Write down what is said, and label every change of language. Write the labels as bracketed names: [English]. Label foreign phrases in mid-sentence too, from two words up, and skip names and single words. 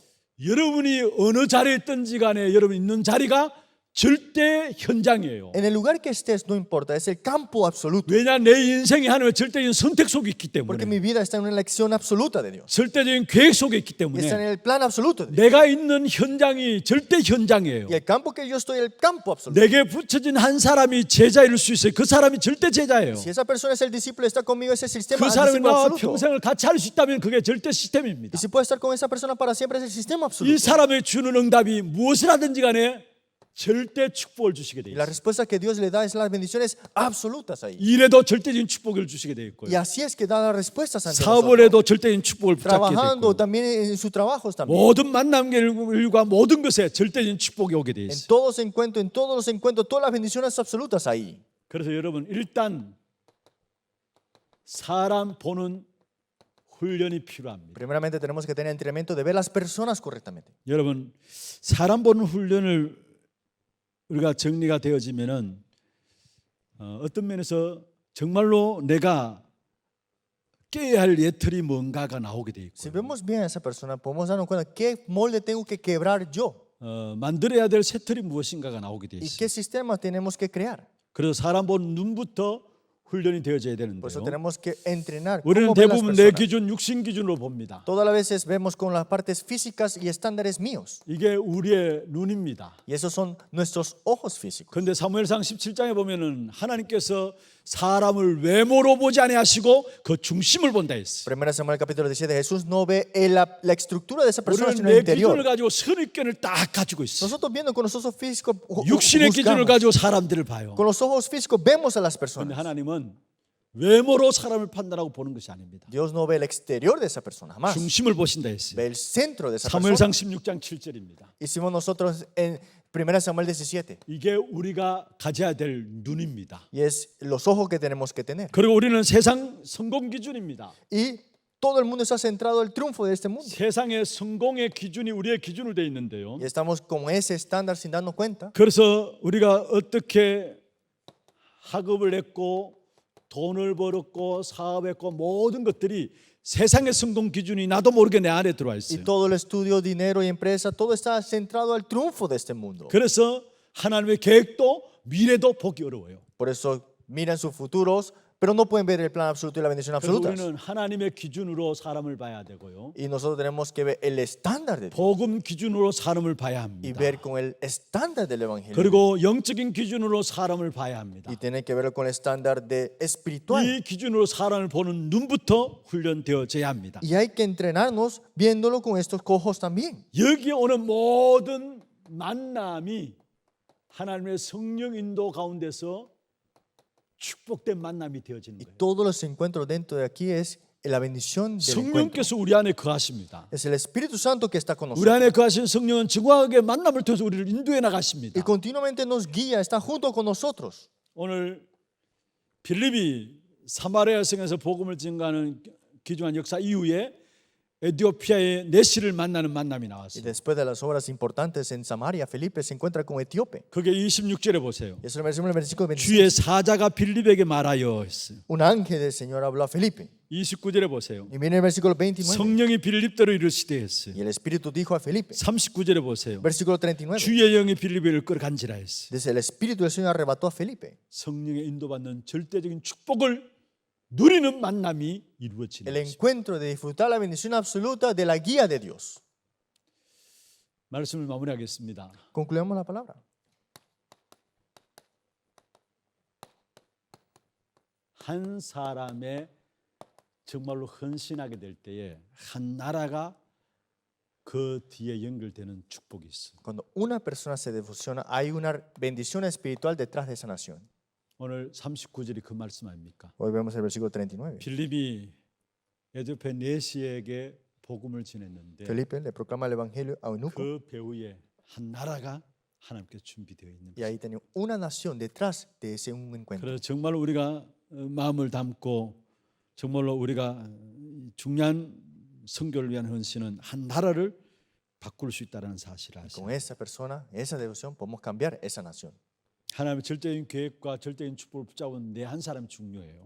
[Korean] 여러분이 어느 자리에 있든지 간에 여러분 있는 자리가 절대 현장이에요. [Spanish] En el lugar que estés, no importa, es el campo absoluto. [Korean] 왜냐 내 인생이 하나님의 절대적인 선택 속에 있기 [Spanish] Porque [Korean] 때문에 [Spanish] mi vida está en una elección absoluta de Dios. [Korean] 절대적인 계획 속에 있기 [Spanish] Y está en [Korean] 때문에 [Spanish] el plan absoluto de Dios. [Korean] 내가 있는 현장이 절대 현장이에요. [Spanish] Y el campo que yo estoy, el campo absoluto. [Korean] 내게 붙여진 한 사람이 제자일 수 있어요. 그 사람이 절대 제자예요. [Spanish] Si esa persona es el discípulo, está conmigo, ese sistema [Korean] 그 사람이 [Spanish] discípulo [Korean] 나와 [Spanish] absoluto. [Korean] 평생을 같이 할 수 있다면 그게 절대 시스템입니다. [Spanish] Y si puede estar con esa persona para siempre, es el sistema absoluto. [Korean] 이 사람의 주는 응답이 무엇을 하든지 간에 절대 축복을 주시게 돼 [Spanish] Y la [Korean] 있어요. [Spanish] respuesta que Dios le da es las bendiciones absolutas ahí. [Korean] 일에도 절대적인 축복을 주시게 돼 있고요. [Spanish] Y así es que da las respuestas ante [Korean] 사업을 [Spanish] nosotros. [Korean] 해도 절대적인 축복을 붙잡게 돼 [Spanish] Trabajando [Korean] 있고요. [Spanish] también en sus trabajos también. [Korean] 모든 만남과 모든 것에 절대적인 축복이 오게 돼 [Spanish] En [Korean] 있어요. [Spanish] todos encuentros, todas las bendiciones absolutas ahí. [Korean] 그래서 여러분 일단 사람 보는 훈련이 필요합니다. [Spanish] Primeramente tenemos que tener entrenamiento de ver las personas correctamente. [Korean] 여러분, 사람 보는 훈련을 우리가 정리가 되어지면은 어떤 면에서 정말로 내가 깨야 할 예틀이 뭔가가 나오게 돼 [Spanish] Si [Korean] 있고, [Spanish] vemos bien a esa persona, podemos darnos cuenta qué molde tengo que quebrar yo [Korean] 만들어야 될 새틀이 무엇인가가 나오게 돼 [Spanish] y [Korean] 있어요. [Spanish] qué sistema tenemos que crear. [Korean] 그래서 사람 보는 눈부터 훈련이 되어져야 [Spanish] Por eso [Korean] 되는데요. [Spanish] tenemos que entrenar [Korean] 우리는 [Spanish] cómo ver las [Korean] 대부분 내 [Spanish] personas. [Korean] 기준, 육신 기준으로 봅니다. [Spanish] Todas las veces vemos con las partes físicas y estándares míos. [Korean] 이게 우리의 눈입니다. [Spanish] Y esos son nuestros ojos físicos. [Korean] 그런데 사무엘상 17장에 보면은 하나님께서 사람을 외모로 보지 아니하시고 그 중심을 본다 했어요. [Spanish] Primera Samuel capítulo 17, Jesús no ve la estructura de esa persona, [Korean] 우리는 [Spanish] sino el [Korean] 내 기준을 [Spanish] interior. [Korean] 가지고 선입견을 딱 가지고 있어요. [Spanish] Nosotros viendo con los ojos físicos, [Korean] 육신의 기준을 [Spanish] juzgamos. [Korean] 가지고 사람들을 봐요. [Spanish] Con los ojos físicos vemos a las [Korean] 그런데 [Spanish] personas. [Korean] 하나님은 외모로 사람을 판단하고 보는 것이 아닙니다. [Spanish] Dios no ve el exterior de esa persona, jamás. [Korean] 중심을 보신다 했어요. [Spanish] Ve el centro de esa persona. [Korean] 사무엘상 16장 7절입니다. [Spanish] Hicimos nosotros en 1 Samuel 17. [Korean] 이게 우리가 가져야 될 눈입니다. [Spanish] Y es los ojos que tenemos que tener. [Korean] 그리고 우리는 세상 성공 기준입니다. [Spanish] Y todo el mundo está centrado en el triunfo de este mundo. [Korean] 세상의 성공의 기준이 우리의 기준으로 되어 있는데요. [Spanish] Y estamos con ese estándar sin darnos cuenta. [Korean] 그래서 우리가 어떻게 학업을 했고 돈을 벌었고 사업했고 모든 것들이 세상의 성공 기준이 나도 모르게 내 안에 들어와 [Spanish] Y [Korean] 있어요. [Spanish] todo el estudio, dinero y empresa, todo está centrado al triunfo de este mundo. [Korean] 그래서 하나님의 계획도 미래도 보기 어려워요. [Spanish] Por eso miran sus futuros, pero no pueden ver el plan absoluto y la bendición [Korean] 그래서 [Spanish] absoluta. [Korean] 우리는 하나님의 기준으로 사람을 봐야 되고요. [Spanish] Y nosotros tenemos que ver el estándar de Dios [Korean] 복음 기준으로 사람을 봐야 [Spanish] y [Korean] 합니다. [Spanish] ver con el estándar del evangelio. [Korean] 그리고 영적인 기준으로 사람을 봐야 합니다. [Spanish] Y tener que verlo con el estándar de espiritual. [Korean] 이 기준으로 사람을 보는 눈부터 훈련되어져야 합니다. [Spanish] Y hay que entrenarnos viéndolo con estos ojos también. [Korean] 여기에 오는 모든 만남이 하나님의 성령 인도 가운데서 축복된 만남이 되어지는 [Spanish] Y [Korean] 거예요. [Spanish] todos los encuentros dentro de aquí es la bendición del encuentro. [Korean] 성령께서 우리 안에 거하십니다. [Spanish] Es el Espíritu Santo que está con [Korean] 우리 [Spanish] nosotros. [Korean] 안에 거하신 성령은 정확하게 만남을 통해서 우리를 인도해 나가십니다. [Spanish] Y continuamente nos guía, está junto con nosotros. [Korean] 오늘 빌립이 사마리아 성에서 복음을 증거하는 귀중한 역사 이후에 에티오피아의 내시를 만나는 만남이 [Spanish] Y [Korean] 나왔어요. [Spanish] después de las obras importantes en Samaria, Felipe se encuentra con Etíope. [Korean] 그게 26절에 보세요. [Spanish] Y eso lo menciona en el versículo 26. [Korean] 주의 사자가 빌립에게 말하여 했어요. [Spanish] Un ángel del Señor habló a Felipe. [Korean] 29절에 보세요. [Spanish] Y viene el versículo 29. [Korean] 성령이 빌립대로 이르시되 했어요. [Spanish] Y el Espíritu dijo a Felipe. [Korean] 39절에 보세요. [Spanish] Versículo 39. [Korean] 주의 영이 빌립을 끌어간지라 했어요. [Spanish] Desde el Espíritu del Señor arrebató a Felipe. [Korean] 성령의 인도받는 절대적인 축복을 누리는 만남이 이루어지는 [Spanish] El [Korean] 것입니다. [Spanish] encuentro de disfrutar la bendición absoluta de la guía de Dios. [Korean] 말씀을 마무리하겠습니다. [Spanish] Concluimos la palabra. [Korean] 한 사람의 정말로 헌신하게 될 때에 한 나라가 그 뒤에 연결되는 축복이 있어요. [Spanish] Cuando una persona se defusiona, hay una bendición espiritual detrás de esa nación. [Korean] 오늘 39절이 그 말씀 아닙니까? [Spanish] Hoy vemos el versículo 39. [Korean] 빌립이 에티오피아 내시에게 복음을 전했는데 [Spanish] Felipe le proclama el evangelio a Eunuco. [Korean] 그 배후에 한 나라가 하나님께 준비되어 있는 [Spanish] Y [Korean] 거예요. [Spanish] ahí tenía una nación detrás de ese un encuentro. [Korean] 그래서 정말 우리가 마음을 담고 정말로 우리가 중요한 선교를 위한 헌신은 한 나라를 바꿀 수 있다는 사실을 아시죠. [Spanish] Con esa persona, esa devoción, podemos cambiar esa nación. [Korean] 하나님의 절대적인 계획과 절대적인 축복을 붙잡은 내 한 사람이 중요해요.